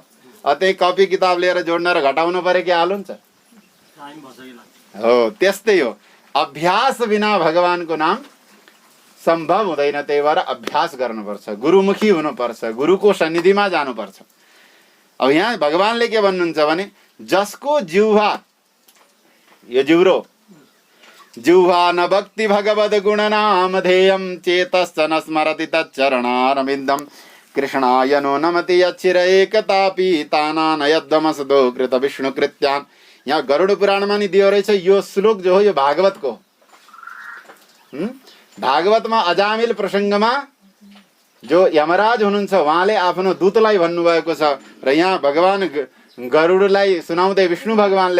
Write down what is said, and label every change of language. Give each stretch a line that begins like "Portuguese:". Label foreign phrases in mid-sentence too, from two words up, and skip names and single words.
Nepali: त्यही कपी किताब लिएर जोड्न र घटाउनु परे के हाल हुन्छ? हो, त्यस्तै हो। अभ्यास बिना भगवानको नाम सम्भव हुँदैन। त्यही भएर अभ्यास गर्नुपर्छ, गुरुमुखी हुनुपर्छ, गुरुको सन्निधिमा जानुपर्छ। अब यहाँ भगवानले के भन्नुहुन्छ भने, जसको जिह्वा, यो जिउरो,
Sanskrit: जिह्वा न भक्ति भगवद गुण नाम ध्येयम चेतश्च न स्मरति तच्चरणारविन्दम कृष्णाय नो नमति यच्छिर एकतापि तानान यद्वमसदो कृत विष्णु कृत्यान।
Nepali: यहाँ गरुड पुराणमा नि दियो रहेछ यो श्लोक जो हो यो भागवतको। भागवतमा अजामिल प्रसङ्गमा जो यमराज हुनुहुन्छ उहाँले आफ्नो दूतलाई भन्नुभएको छ र यहाँ भगवान गरुडलाई सुनाउँदै विष्णु भगवानले